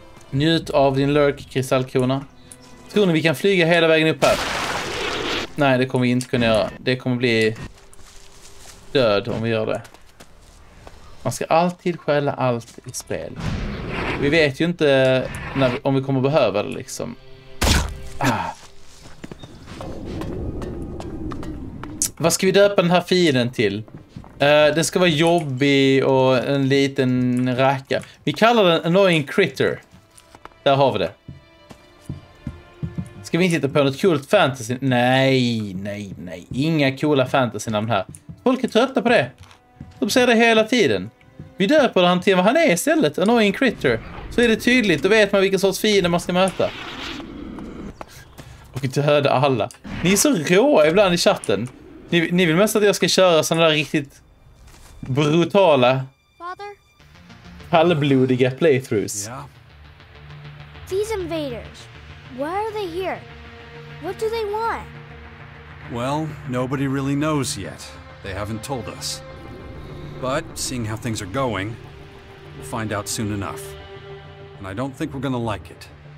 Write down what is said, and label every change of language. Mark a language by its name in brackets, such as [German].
[Swedish] Njut av din lurk, kristallkrona. Tror ni vi kan flyga hela vägen upp här? Nej, det kommer vi inte kunna göra. Det kommer bli död om vi gör det. Man ska alltid stjäla allt i spel. Vi vet ju inte om vi kommer behöva det liksom. Vad ska vi döpa den här fienden till? Den ska vara jobbig och en liten racka. Vi kallar den Annoying Critter. Där har vi det. Ska vi inte hitta på något coolt fantasy? Nej. Inga coola fantasy-namn här. Folk är trötta på det. De säger det hela tiden. Vi döper han till vad han är istället. Annoying Critter. Så är det tydligt. Då vet man vilken sorts fiender man ska möta. Och döda alla. Ni är så råa ibland i chatten. Ni vill mest att jag ska köra sådana där riktigt brutala, kallblodiga playthroughs. [English] Yeah. These invaders, why are they here? What do they want? Well, nobody really knows yet. They haven't told us. But, seeing how things are going, we'll find out soon enough. And I don't think we're gonna like it.